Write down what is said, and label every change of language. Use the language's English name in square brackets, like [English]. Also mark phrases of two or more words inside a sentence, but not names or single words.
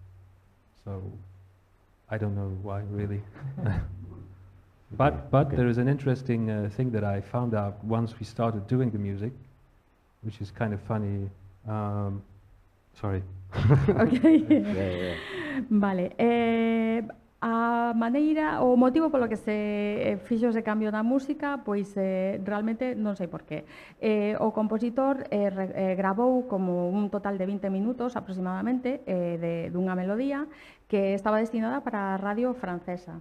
[English] So, I don't know why, really. But there is an interesting thing that I found out once we started doing the music, which is kind of funny. Sorry. Okay. Yeah. [Galician] Vale. A maneira, o motivo polo que se fixo ese cambio na música, pois realmente non sei por qué. O compositor gravou como un total de 20 minutos aproximadamente dunha melodía que estaba destinada para a radio francesa.